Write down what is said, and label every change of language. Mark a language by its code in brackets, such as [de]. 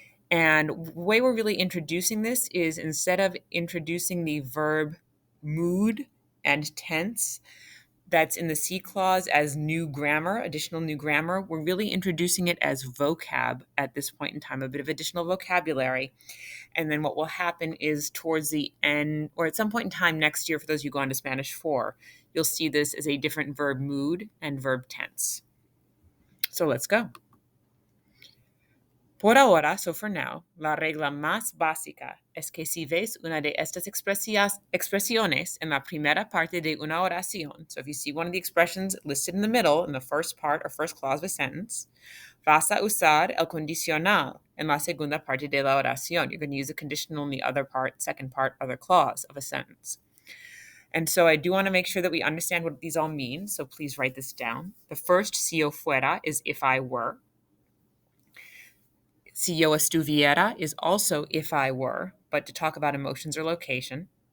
[en] And the way we're really introducing this is instead of introducing the verb mood and tense that's in the C clause as new grammar, additional new grammar, we're really introducing it as vocab at this point in time, a bit of additional vocabulary. And then what will happen is towards the end, or at some point in time next year, for those of you who go on to Spanish 4, you'll see this as a different verb mood and verb tense. So let's go. [es] Por ahora, so for now, la regla más básica es que si ves una de estas expresiones en la primera parte de una oración, so if you see one of the expressions listed in the middle, in the first part or first clause of a sentence, vas a usar el condicional en la segunda parte de la oración. [en] You're going to use a conditional in the other part, second part, other clause of a sentence. And so I do want to make sure that we understand what these all mean, so please write this down. The first, si yo fuera, is if I were. Si yo estuviera is also if I were, but to talk about emotions or location.